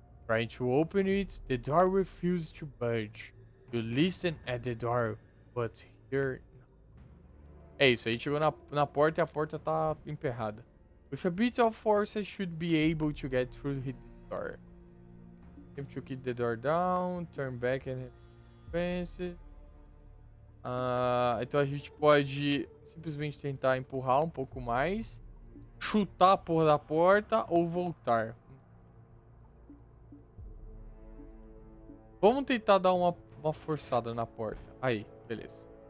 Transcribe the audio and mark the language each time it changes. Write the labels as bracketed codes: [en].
[en] Trying to open it, the door refuses to budge. You listen at the door, but hear... [pt] É isso, a gente chegou na porta e a porta tá emperrada. [en] With a bit of force, I should be able to get through the door. Attempt to kick the door down, turn back and fence. [pt] Então a gente pode simplesmente tentar empurrar um pouco mais, chutar a porra da porta ou voltar. Vamos tentar dar uma forçada na porta. Aí, beleza.